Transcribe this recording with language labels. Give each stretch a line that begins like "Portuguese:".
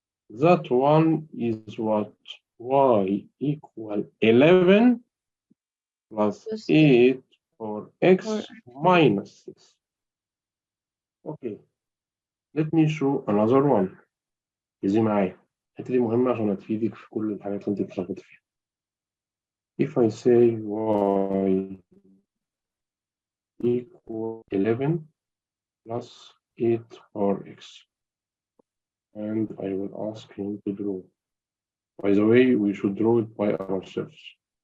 English: That one is what? Y equal 11 plus 8 or x minus 6. Okay, let me show another one.
Arabic: ركزي معايا. الحتة دي مهمة عشان هتفيدك في كل الحاجات اللي انت بتلخبطي فيها.
English: If I say y equal 11 plus 8 power x, and I will ask him to draw. By the way, we should draw it by ourselves.